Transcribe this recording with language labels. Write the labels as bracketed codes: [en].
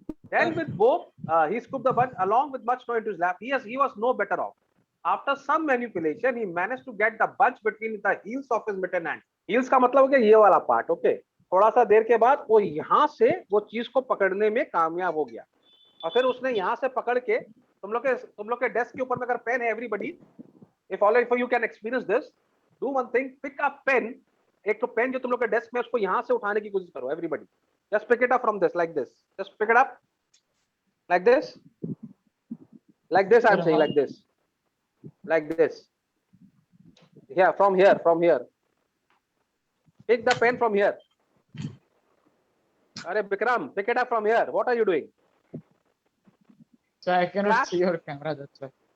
[en] Then with both he scooped the bunch along with much snow into his lap. He was no better off. After some manipulation, he managed to get the bunch between the heels of his mittened hand. [hi] Heels का मतलब हो गया ये वाला part, okay. थोड़ा सा देर के बाद वो यहाँ से वो चीज को पकड़ने में कामयाब हो गया, और फिर उसने यहाँ से पकड़ के, तुम लोग के डेस्क के ऊपर में अगर पेन है, everybody, [en] if all of you can experience this, do one thing, pick up pen, एक तो pen जो तुम लोग के डेस्क में, उसको यहाँ से उठाने की कोशिश करो, everybody, just pick it up from this, like this, just pick it up like this, I'm saying, like this, yeah, from here, pick the pen from here. Arey Bikram, pick it up from here. What are you doing? So I cannot see your camera, that's why.